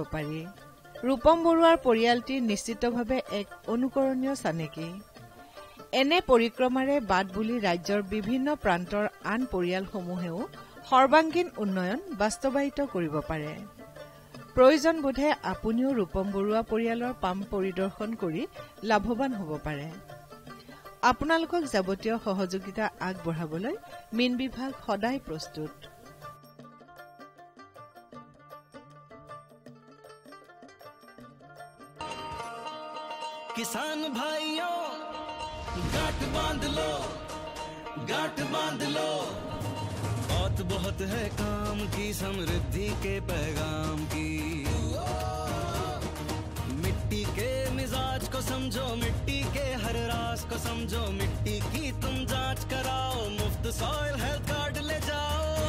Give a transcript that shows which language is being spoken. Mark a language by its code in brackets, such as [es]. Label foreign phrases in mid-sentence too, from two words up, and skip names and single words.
[as] পাৰি ৰূপম বৰুৱাৰ পৰিয়ালটি নিশ্চিতভাৱে এক অনুকৰণীয় চানেকি এনে পৰিক্ৰমাৰে বাদ বুলি ৰাজ্যৰ বিভিন্ন প্ৰান্তৰ আন পৰিয়ালসমূহেও সৰ্বাংগীন উন্নয়ন বাস্তৱায়িত কৰিব পাৰে প্ৰয়োজন বোধে আপুনিও ৰূপম বৰুৱা পৰিয়ালৰ পাম পৰিদৰ্শন কৰি লাভৱান হ'ব পাৰে আপোনালোকক যাৱতীয় সহযোগিতা আগবঢ়াবলৈ মীন বিভাগ সদায় প্ৰস্তুত [hi] किसान भाइयों गांठ बांध लो बहुत है काम की समृद्धि के पैगाम की मिट्टी के मिजाज को समझो मिट्टी के हर राज को समझो मिट्टी की तुम जांच कराओ मुफ्त सॉइल हेल्थ कार्ड ले जाओ